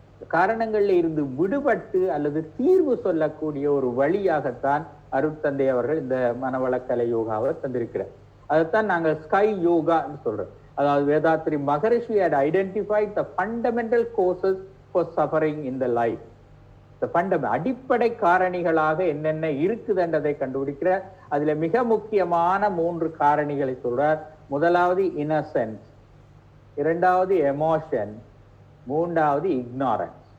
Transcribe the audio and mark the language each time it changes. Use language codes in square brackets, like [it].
[ta] காரணங்களில் இருந்து விடுபட்டு அல்லது தீர்வு சொல்லக்கூடிய ஒரு வழியாகத்தான் அருட்தந்தை அவர்கள் இந்த மனவளக்கலை யோகாவை தந்திருக்கிறார். அதைத்தான் நாங்கள் ஸ்கை யோகா சொல்றோம். அதாவது [en] Vethathri Maharishi had identified the fundamental causes for suffering in the life. [ta] அடிப்படை காரணிகளாக என்னென்ன இருக்குதுன்றதை கண்டுபிடிக்கிறார். அதுல மிக முக்கியமான 3 காரணிகளை சொல்றார். முதலாவது இன்னசென்ஸ், இரண்டாவது எமோஷன், மூன்றாவது இக்னாரன்ஸ்.